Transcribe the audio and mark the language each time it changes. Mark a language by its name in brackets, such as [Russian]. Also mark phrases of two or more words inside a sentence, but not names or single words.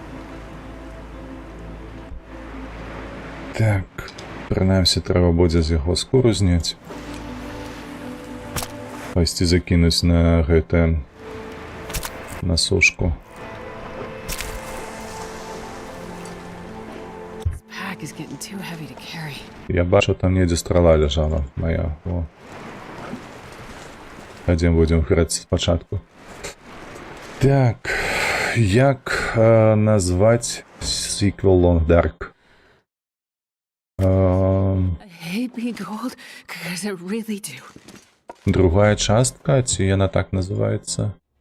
[Belarusian] Так, прынамсі трэба будзе з яго скуру зняць. Пайсці закінуць на гэта... на сушку. Я бачу, там недзе страла ляжала моя. О. [Russian] Пойдем будем [Belarusian] граць спачатку. Так, як назваць сиквел Long Dark? Другая частка, ці яна так называецца?